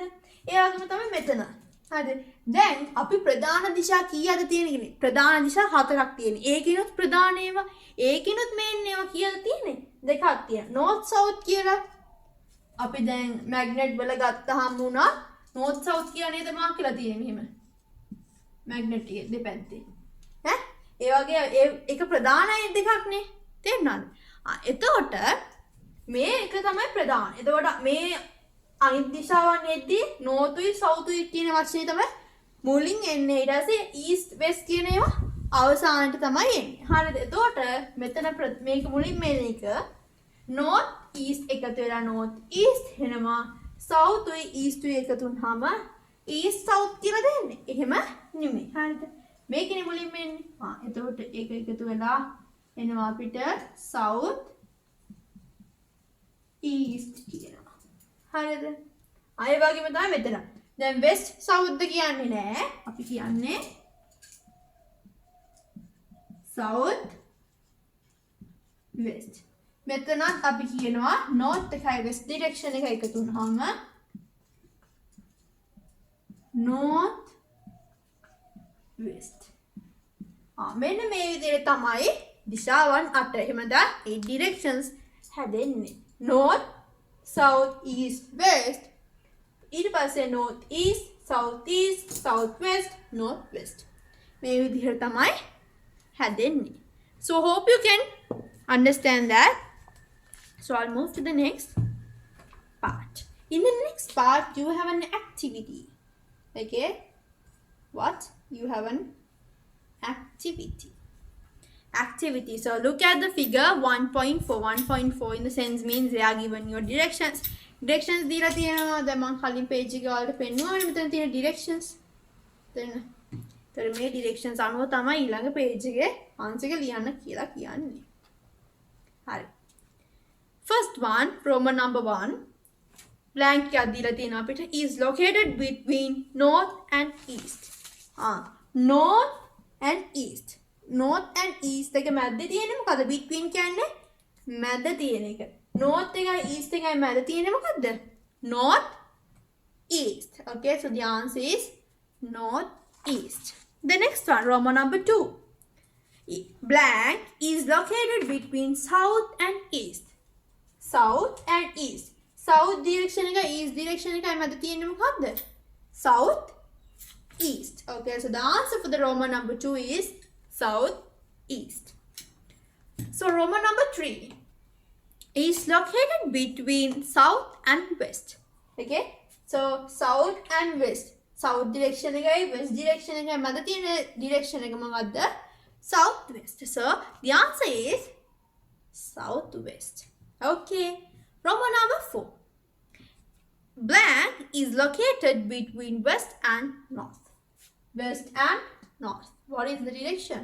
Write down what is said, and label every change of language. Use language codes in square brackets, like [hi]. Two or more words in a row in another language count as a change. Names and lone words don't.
[si] ඒ වගේම තමයි මෙතන. හරිද? දැන් අපි ප්‍රධාන දිශා කීයද තියෙන්නේ? ප්‍රධාන දිශා 4ක් තියෙන්නේ. ඒකිනුත් ප්‍රධාන ඒවා, ඒකිනුත් මේන් ඒවා කීයද තියෙන්නේ? දෙකක් තියෙනවා. [en] north south [si] කියලා අපි දැන් මැග්නට් වල ගත්තාම උනා [en] north south [si] කියලා නේද මාක් කියලා තියෙන්නේ මෙහෙම. මැග්නට් එකේ දෙපැත්තේ. ඈ ඒ වගේ ඒක ප්‍රධානයි දෙකක් නේ. තේරුණාද? එතකොට මේ එක තමයි ප්‍රධාන. එතකොට මේ අනිත් දිශාවන් එද්දී north උයි south උයි කියන වචනේ තමයි මුලින් එන්නේ. ඊට පස්සේ [en] east west [si] කියන ඒවා අවසානට තමයි එන්නේ. හරිද? එතකොට මෙතන මේක මුලින් මේන එක [en] north east [si] එකතු වෙලා [en] north east [si] වෙනවා. south උයි east උයි එකතු වුනහම [en] east south [si] කියලා දෙන්නේ. එහෙම නෙමෙයි. හරිද? මේකනේ මුලින් මෙන්නේ. එතකොට ඒක එකතු වෙලා එනවා අපිට [en] south east [si] කියනවා. හරිද? අය වගේම තමයි මෙතන. දැන් [en] west south [si] ද කියන්නේ නෑ. අපි කියන්නේ [en] south west. [si] මෙතනත් අපි කියනවා north එකයි [en] west direction [si] එක එකතු වුනහම [en] north west. [si] මෙන්න මේ විදිහට තමයි දිශාවන් 8 එහෙමද 8 directions හැදෙන්නේ. [en] north, south, east, west. ඊට පස්සේ north east, south east, south west, north west. [si] මේ විදිහට තමයි හැදෙන්නේ. [en] So hope you can understand that. So I'll move to the next part. In the next part you have an activity. Okay? What? You have an activity. So look at the figure 1.4. 1.4 in the sense means they are given your directions. [si] Directions දීලා තියෙනවා. දැන් මම කලින් page එකේ ඔයාලට පෙන්නුවා මෙතන තියෙන directions. ඒතර මේ ඩිරෙක්ෂන්ස් අනුව තමයි ඊළඟ පේජ් එකේ ආන්සර් එක ලියන්න කියලා කියන්නේ. හරි. [en] First one, Roman number 1. [si] Blank එකක් දීලා තියෙනවා අපිට [en] is located between north and east. North and east. North and east [si] එක මැද්දේ තියෙන්නේ මොකද? Between කියන්නේ මැද තියෙන එක. North එකයි east එකයි මැද තියෙන්නේ මොකද්ද? [en] North east. Okay, so the answer is north east. The next one, Roman number 2. Blank is located between south and east. South and east. South direction [si] එක [en] east direction [si] එකයි මැද තියෙන්නේ මොකද්ද? [en] South east. Okay, so the answer for the Roman number 2 is south east. So Roman number 3 is located between south and west. Okay, so south and west. South direction එකයි west direction එකයි [si] මැද තියෙන [en] direction [si] එක මොකද්ද? [en] Southwest. So the answer is southwest. Okay, Roman number 4. Blank is located between west and north. West and north. What is the direction?